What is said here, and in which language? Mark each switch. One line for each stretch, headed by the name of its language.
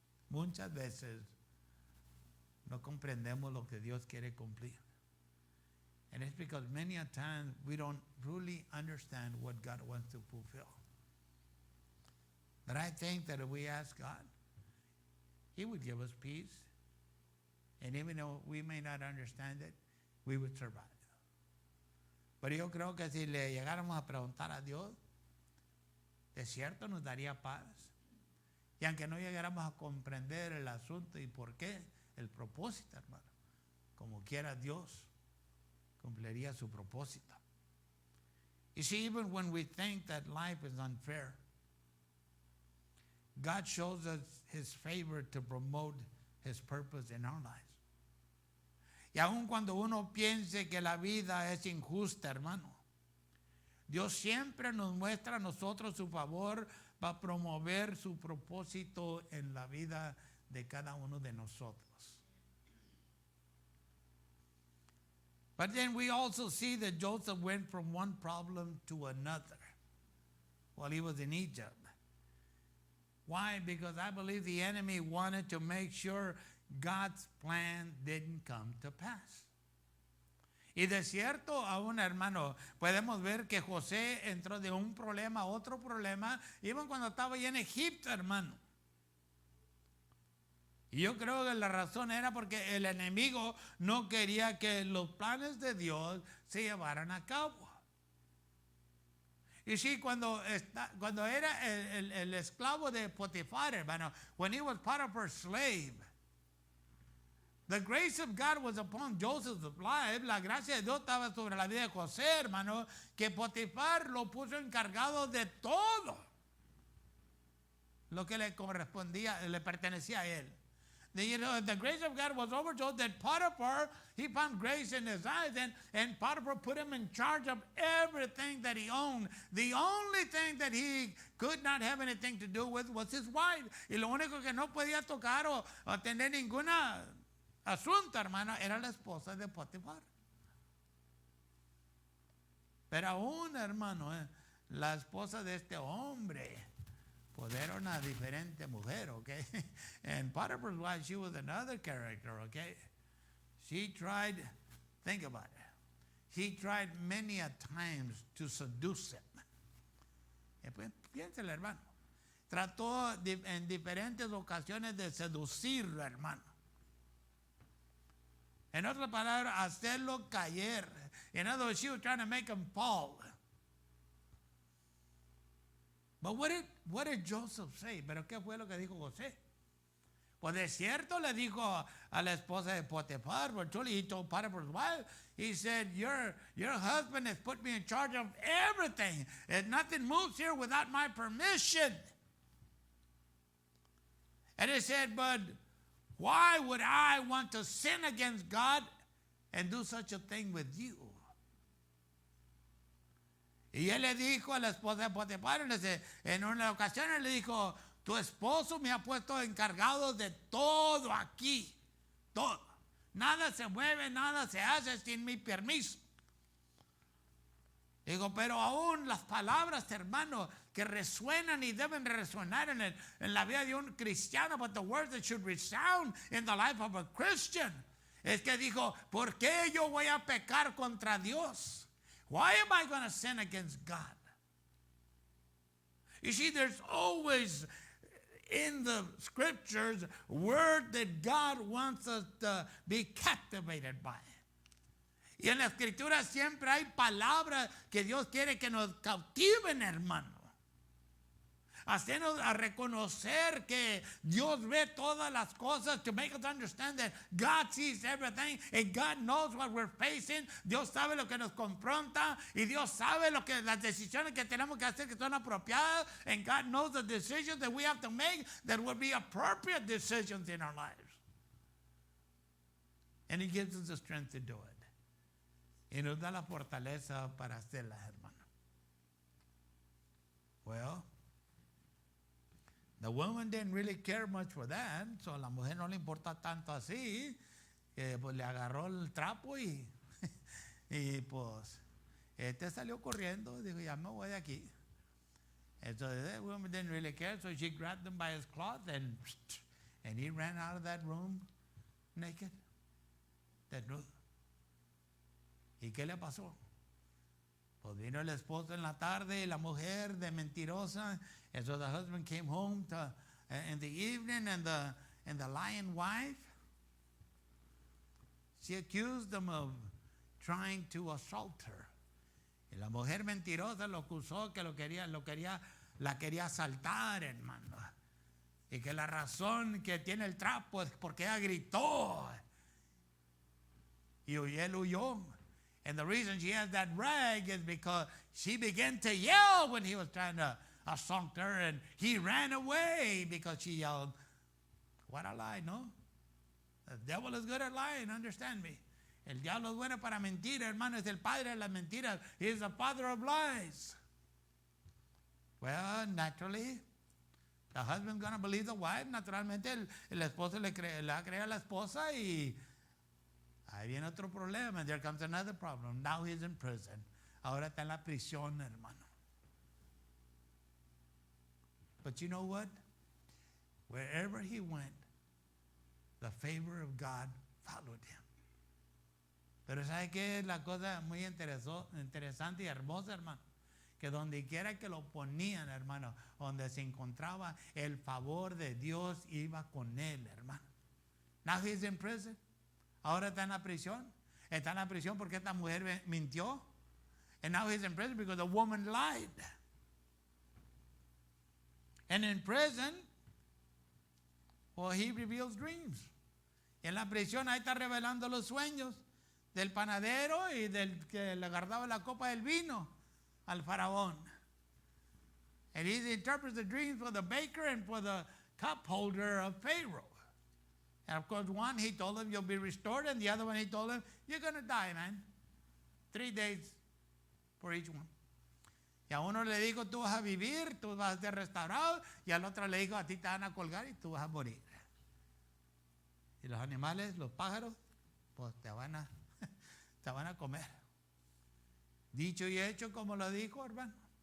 Spanish: Muchas veces no comprendemos lo que Dios quiere cumplir.
English: And it's because many a times we don't really understand what God wants to fulfill. But I think that if we ask God, He would give us peace. And even though we may not understand it, we would survive.
Spanish: Pero yo creo que si le llegáramos a preguntar a Dios, de cierto nos daría paz. Y aunque no llegáramos a comprender el asunto y por qué, el propósito, hermano, como quiera Dios cumpliría su propósito.
English: You see, even when we think that life is unfair, God shows us His favor to promote His purpose in our lives.
Spanish: Y aun cuando uno piense que la vida es injusta, hermano, Dios siempre nos muestra a nosotros su favor para promover su propósito en la vida de cada uno de nosotros.
English: But then we also see that Joseph went from one problem to another while he was in Egypt. Why? Because I believe the enemy wanted to make sure God's plan didn't come to pass.
Spanish: Y de cierto, aún, hermano, podemos ver que José entró de un problema a otro problema, even cuando estaba allá en Egipto, hermano. Y yo creo que la razón era porque el enemigo no quería que los planes de Dios se llevaran a cabo. Y sí, cuando era el esclavo de Potifar, hermano,
English: when he was Potiphar's slave, the grace of God was upon Joseph's life.
Spanish: La gracia de Dios estaba sobre la vida de José, hermano, que Potifar lo puso encargado de todo lo que le correspondía, le pertenecía a él.
English: The grace of God was over Joseph, that Potiphar, he found grace in his eyes, and Potiphar put him in charge of everything that he owned. The only thing that he could not have anything to do with was his wife.
Spanish: Y lo único que no podía tocar o tener ninguna asunto, hermano, era la esposa de Potifar. Pero aún, hermano, la esposa de este hombre, pues era una diferente mujer, okay?
English: And Potiphar's wife, she was another character, okay? She tried, think about it, he tried many a times to seduce him.
Spanish: Pues, piénsele, hermano. Trató en diferentes ocasiones de seducirlo, hermano. En otras palabras, hacerlo caer.
English: In other words, she was trying to make him fall. But what did Joseph say?
Spanish: ¿Pero qué fue lo que dijo José? Pues de cierto le dijo a la esposa de Potifar,
English: but truly he told Potiphar's wife, he said, your husband has put me in charge of everything, and nothing moves here without my permission. And he said, but why would I want to sin against God and do such a thing with you?
Spanish: Y él le dijo a la esposa de Potifar, en una ocasión él le dijo, tu esposo me ha puesto encargado de todo aquí, todo. Nada se mueve, nada se hace sin mi permiso. Digo, pero aún las palabras, hermano, que resuenan y deben resonar en la vida de un cristiano,
English: but the words that should resound in the life of a Christian,
Spanish: es que dijo, ¿por qué yo voy a pecar contra Dios?
English: Why am I going to sin against God? You see, there's always in the scriptures word that God wants us to be captivated by.
Spanish: Y en la escritura siempre hay palabras que Dios quiere que nos cautiven, hermano. Hacernos a reconocer que Dios ve todas las cosas,
English: to make us understand that God sees everything and God knows what we're facing.
Spanish: Dios sabe lo que nos confronta y Dios sabe las decisiones que tenemos que hacer que son apropiadas,
English: and God knows the decisions that we have to make that will be appropriate decisions in our lives. And He gives us the strength to do it.
Spanish: Y nos da la fortaleza para hacerlas, hermano.
English: Well, the woman didn't really care much for that, so
Spanish: a la mujer no le importa tanto así, pues le agarró el trapo y pues salió corriendo, dijo, ya me voy de aquí.
English: And so the woman didn't really care, so she grabbed him by his cloth and he ran out of that room naked.
Spanish: Desnudo. ¿Y qué le pasó? Pues vino el esposo en la tarde y la mujer de mentirosa.
English: And so the husband came home in the evening, and the lying wife, she accused him of trying to assault her.
Spanish: Y la mujer mentirosa lo acusó que la quería asaltar, hermano. Y que la razón que tiene el trapo es porque ella gritó. Y él huyó.
English: And the reason she has that rag is because she began to yell when he was trying to assault her, and he ran away because she yelled. What a lie, no? The devil is good at lying, understand me.
Spanish: El diablo es bueno para mentir, hermano, es el padre de las mentiras.
English: He is the father of lies. Well, naturally, the husband's going to believe the wife.
Spanish: Naturalmente, el esposo le va a creer a la esposa, y ahí viene otro problema.
English: And there comes another problem. Now he's in prison.
Spanish: Ahora está en la prisión, hermano.
English: But you know what? Wherever he went, the favor of God followed him.
Spanish: Pero ¿sabe qué es la cosa muy interesante y hermosa, hermano? Que donde quiera que lo ponían, hermano, donde se encontraba, el favor de Dios iba con él, hermano.
English: Now he's in prison.
Spanish: Ahora está en la prisión. Está en la prisión porque esta mujer mintió.
English: And now he's in prison because the woman lied. And in prison, well, he reveals dreams.
Spanish: Y en la prisión ahí está revelando los sueños del panadero y del que le guardaba la copa del vino al faraón.
English: And he interprets the dreams for the baker and for the cup holder of Pharaoh. And of course, one he told him you'll be restored, and the other one he told him you're going to die, man. 3 days for each one.
Spanish: Y a uno le dijo tú vas a vivir, tú vas a ser restaurado, y al otro le dijo a ti te van a colgar y tú vas a morir. Y los animales, los pájaros, pues te van a comer. Dicho y hecho como lo dijo, hermano.